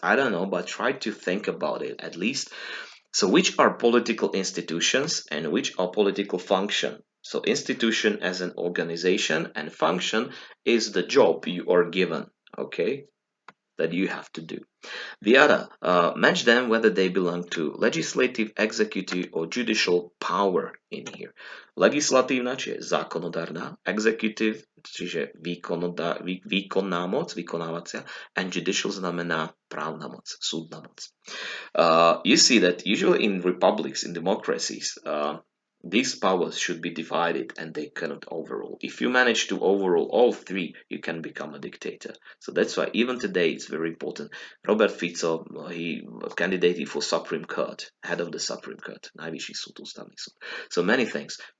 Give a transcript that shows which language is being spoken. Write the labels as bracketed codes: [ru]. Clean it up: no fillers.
[en] I don't know, but try to think about it at least. So which are political institutions and which are political function? So institution as an organization, and function is the job you are given, okay, that you have to do. The other, match them whether they belong to legislative, executive, or judicial power in here. [sk] Legislatívna, čiže zákonodárna, [en] executive, [sk] čiže výkonná moc, vykonávacia, [en] and judicial [sk] znamená právna moc, súdna moc. [en] You see that usually in republics, in democracies, these powers should be divided and they cannot overrule. If you manage to overrule all three, you can become a dictator. So that's why even today it's very important. Robert Fico, he candidated for Supreme Court, head of the Supreme Court, [sk] najvyšší súd, ústavný súd. [en] So many things.